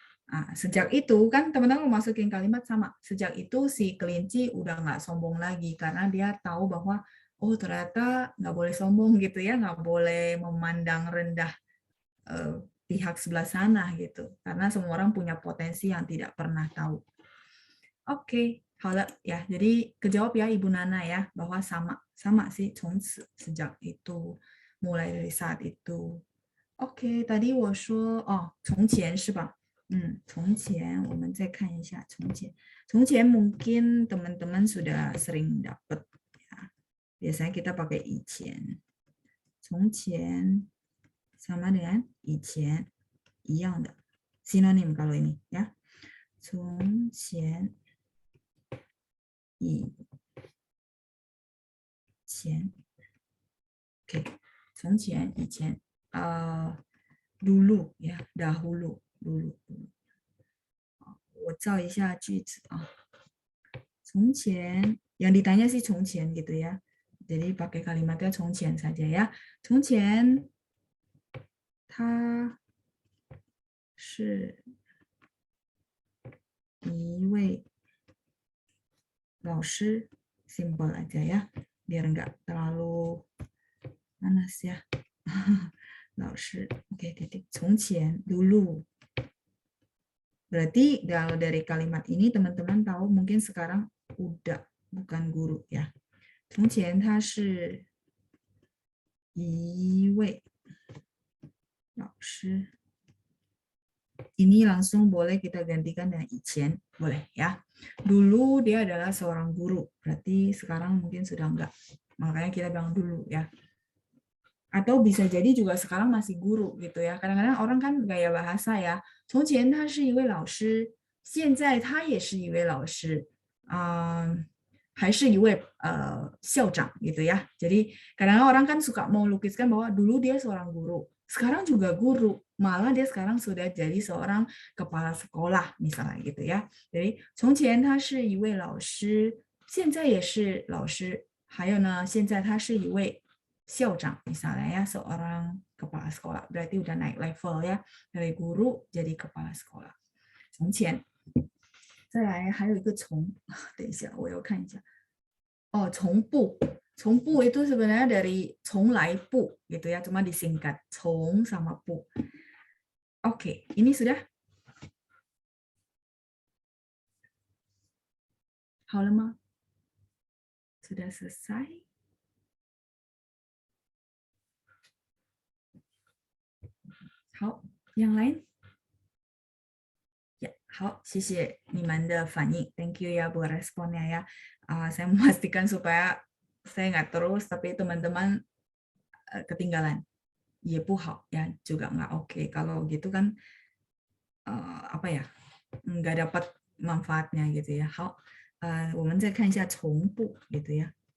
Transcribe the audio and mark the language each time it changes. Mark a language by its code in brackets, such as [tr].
[id] Nah, sejak itu kan teman-teman masukin kalimat sama. Sejak itu si kelinci udah nggak sombong lagi karena dia tahu bahwa oh ternyata nggak boleh sombong gitu ya, nggak boleh memandang rendah pihak sebelah sana gitu. Karena semua orang punya potensi yang tidak pernah tahu. Oke, halo ya. Jadi kejawab ya Ibu Nana ya bahwa sama sih 从此 sejak itu, mulai dari saat itu. [zh] Oke, tadi 我说哦，从前是吧？从前我们再看一下从前。 [id] 从前 mungkin teman-teman sudah sering dapat ya. Biasanya kita pakai 以前。 从前 sama dengan [zh] 以前一样的 [id] sinonim kalau ini ya. 从前以前 Oke, 从前以前 dulu ya, dahulu, dulu. [zh] 我造一下句子啊。 [id] 从前 yang ditanya sih 从前 gitu ya. Jadi pakai kalimatnya 从前 saja ya. [zh] 从前他是一位老师 [id] simple aja ya. Biar enggak terlalu panas ya. 老师.Oke, titik. 从前 dulu. Berarti kalau dari kalimat ini teman-teman tahu mungkin sekarang udah bukan guru ya. [zh] 从前他是一位老师. [id] Ini langsung boleh kita gantikan dengan 以前, boleh ya. Dulu dia adalah seorang guru, berarti sekarang mungkin sudah enggak. Makanya kita bilang dulu ya. Atau bisa jadi juga sekarang masih guru gitu ya. Kadang-kadang orang kan gaya bahasa ya. [zh] 从前他是一位老师，现在他也是一位老师，还是一位校长 [id] gitu ya. Jadi kadang-kadang orang kan suka mau lukiskan bahwa dulu dia seorang guru, sekarang juga guru, malah dia sekarang sudah jadi seorang kepala sekolah misalnya gitu ya. Jadi [zh] 从前他是一位老师，现在也是老师，还有呢，现在他是一位 校长 [id] misalnya ya, seorang kepala sekolah. Berarti udah naik level ya, dari guru jadi kepala sekolah. [zh] 从前。再来还有一个从，等一下我要看一下。 [id] 哦，从不 itu sebenarnya dari 从来不 gitu ya, cuma disingkat 从 sama 不. Oke, ini sudah? [zh] 好了吗? [id] Sudah selesai? Hao, yang lain? [zh] Ya, 好，谢谢你们的反应 ， [en] Thank you ya buat responnya ya. [id] Saya memastikan supaya saya nggak terus, tapi teman-teman ketinggalan. [zh] 也不好 [id] ya, juga nggak oke. Kalau gitu kan apa ya, nggak dapat manfaatnya gitu ya. [zh] 好，我们再看一下从不 [id] gitu ya.